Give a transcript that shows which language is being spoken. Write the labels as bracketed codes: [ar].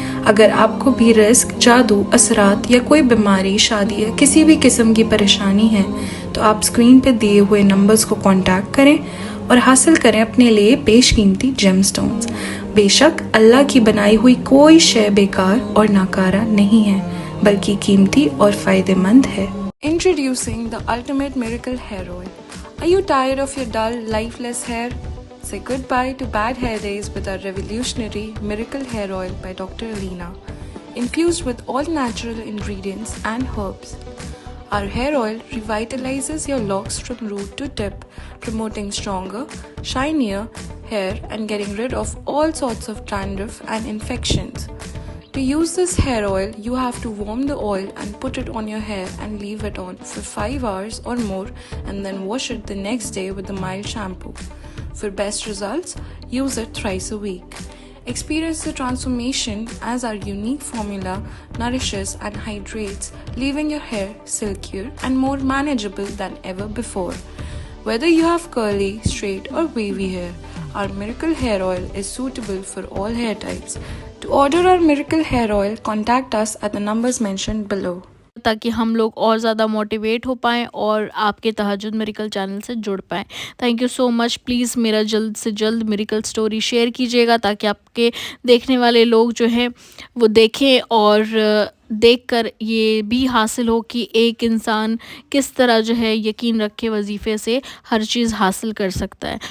[ur] اگر آپ کو بھی رزق، جادو، اثرات یا کوئی بیماری، شادی یا کسی بھی قسم کی پریشانی ہے تو آپ اسکرین پہ دیے ہوئے نمبرز کو کانٹیکٹ کریں اور حاصل کریں اپنے لیے بیش قیمتی جیم سٹونز. بے شک اللہ کی بنائی ہوئی کوئی شے بیکار اور ناکارہ نہیں ہے، بلکہ قیمتی اور فائدہ مند ہے. [en] Introducing the ultimate miracle hair oil. Are you tired of your dull, lifeless hair? Say goodbye to bad hair days with our revolutionary miracle hair oil by Dr. Alina, infused with all natural ingredients and herbs. Our hair oil revitalizes your locks from root to tip, promoting stronger, shinier hair and getting rid of all sorts of dandruff and infections. To use this hair oil, you have to warm the oil and put it on your hair and leave it on for 5 hours or more, and then wash it the next day with a mild shampoo. For best results, use it thrice a week. Experience the transformation as our unique formula nourishes and hydrates, leaving your hair silkier and more manageable than ever before. Whether you have curly, straight or wavy hair, our miracle hair oil is suitable for all hair types. To order our miracle hair oil, contact us at the numbers mentioned below. [ur] تاکہ ہم لوگ اور زیادہ motivate ہو پائیں اور آپ کے تہجد میریکل چینل سے جڑ پائیں. [en] Thank you so much. [ur] Please میرا جلد سے جلد میریکل سٹوری شیئر کیجیے گا تاکہ آپ کے دیکھنے والے لوگ جو ہیں وہ دیکھیں اور دیکھ کر یہ بھی حاصل ہو کہ ایک انسان کس طرح جو ہے یقین رکھ کے وظیفے سے ہر چیز حاصل کر سکتا ہے.